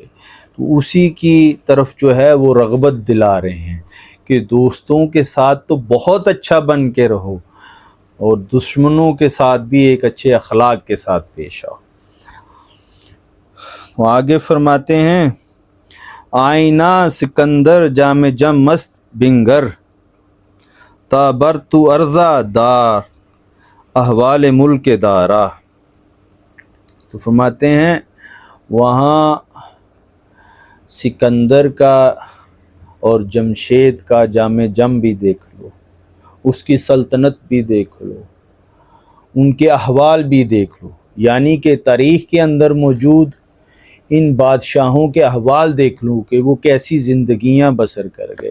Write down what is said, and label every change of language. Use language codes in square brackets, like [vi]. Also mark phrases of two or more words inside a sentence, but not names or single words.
[ur] تو اسی کی طرف جو ہے وہ رغبت دلا رہے ہیں کہ دوستوں کے ساتھ تو بہت اچھا بن کے رہو اور دشمنوں کے ساتھ بھی ایک اچھے اخلاق کے ساتھ پیش آؤ۔ وہ آگے فرماتے ہیں [fa] آئینہ سکندر جام جم مست بنگر، تابر تو ارضا دار احوال ملک دارا۔ [ur] تو فرماتے ہیں وہاں سکندر کا اور جمشید کا جام جم بھی دیکھ لو، اس کی سلطنت بھی دیکھ لو، ان کے احوال بھی دیکھ لو، یعنی کہ تاریخ کے اندر موجود ان بادشاہوں کے احوال دیکھ لوں کہ وہ کیسی زندگیاں بسر کر گئے۔